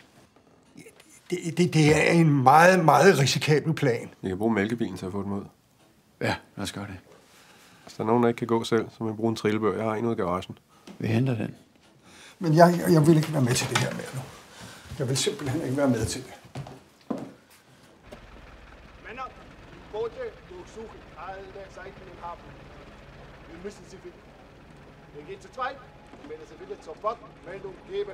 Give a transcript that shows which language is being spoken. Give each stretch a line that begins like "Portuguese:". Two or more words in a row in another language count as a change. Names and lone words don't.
Danish: Det er en meget, meget risikabel plan. Vi kan bruge mælkebilen til at få dem ud. Ja, lad os gøre det. Hvis der er nogen, der ikke kan gå selv, så må vi bruge en trillebør. Jeg har en ude i garagen. Vi henter den. Men jeg vil ikke være med til det her mere nu. Jeg vil simpelthen ikke være med til det.
German: Männer, Boote durchsuchen alle Seiten im Hafen. Wir müssen sie finden. Wir gehen zu zweit. Wenn es will, sofort Meldung geben.